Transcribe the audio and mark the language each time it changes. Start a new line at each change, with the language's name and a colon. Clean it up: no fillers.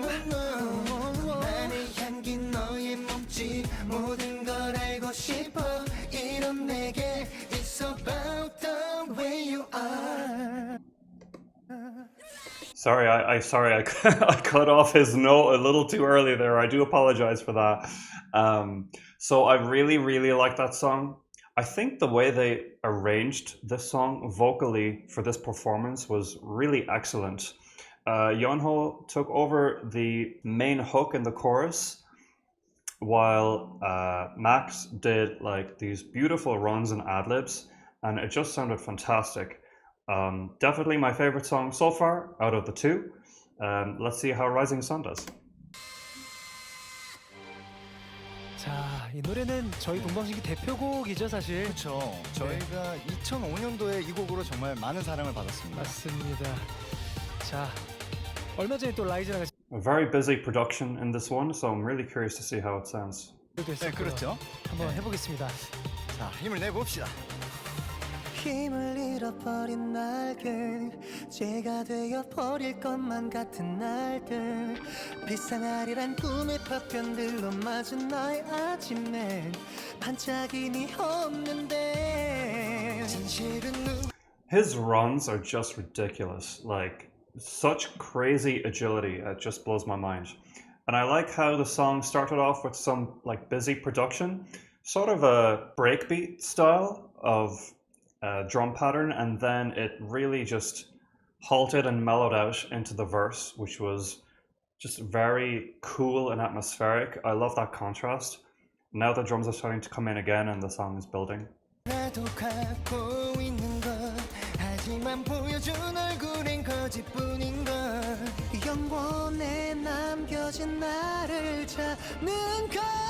Korean: 너만의 향기 너의 몸짓 모든 걸 알고 싶어 이런 내게
English: It's about the way you are Sorry, I cut off his note a little too early there. I do apologize for that. So I really, really like that song. I think the way they arranged this song vocally for this performance was really excellent. Yeonho took over the main hook in the chorus, while Max did like these beautiful runs and ad-libs, and it just sounded fantastic. Definitely my favorite song so far out of the two. Let's see how Rising Sun does.
Korean: 자, 이 노래는 저희 동방신기 대표곡이죠, 사실. 그렇죠. 저희가 2005년도에 이 곡으로 정말 많은 사랑을 받았습니다. 맞습니다. 자, 얼마 전에 또 라이즈랑 같이
English: A very busy production in this one, so I'm really curious to see how it sounds.
Korean: 했었고요. 네, 그렇죠. 한번 네. 해보겠습니다. 자, 힘을 내봅시다. 힘을 잃어버린 날들 죄가 되어버릴 것만 같은 날들 비상하리란 꿈의 파편들로 맞은 나의 아침엔 반짝임이 없는데 진실은
English: His runs are just ridiculous. Like, such crazy agility. It just blows my mind. And I like how the song started off with some like busy production, sort of a breakbeat style of drum pattern, and then it really just halted and mellowed out into the verse, which was just very cool and atmospheric. I love that contrast. Now the drums are starting to come in again and the song is building.
Korean: 나도 갖고 있는 것 하지만 보여준 얼굴엔 거짓뿐인 걸 영원에 남겨진 나를 찾는 것